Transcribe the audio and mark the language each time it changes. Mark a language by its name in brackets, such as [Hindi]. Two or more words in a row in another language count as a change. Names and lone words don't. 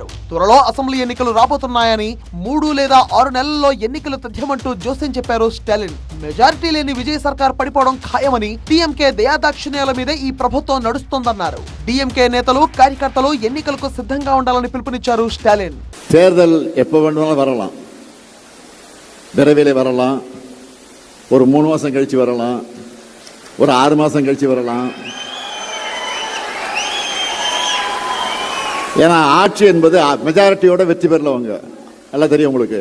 [Telugu] త్వరలో అసెంబ్లీ ఎన్నికలు రాబోతున్నాయని, 3 లేదా 6 నెలల్లో ఎన్నికలు తథ్యమంటూ జోసెన్ చెప్పారు స్టాలిన్. మెజారిటీ లేని విజయ్ సర్కార్ పడిపోవడం ఖాయమని, డిఎంకే దయాదాక్షిణ్యాల మీదే ఈ ప్రభుత్వం నడుస్తోందన్నారు. డిఎంకే నేతలు, కార్యకర్తలు ఎన్నికలకు సిద్ధంగా ఉండాలని పిలుపునిచ్చారు స్టాలిన్. [Tamil] தேர்தல் எப்ப வேண்டுமானாலும் வரலாம், விரைவிலே வரலாம், ஒரு 3 மாசம் கழிச்சு வரலாம், ஒரு 6 மாசம் கழிச்சு வரலாம். ஏன்னா ஆட்சி என்பது மெஜாரிட்டியோட வெற்றி பெறலவங்க எல்லாம் தெரியும் உங்களுக்கு.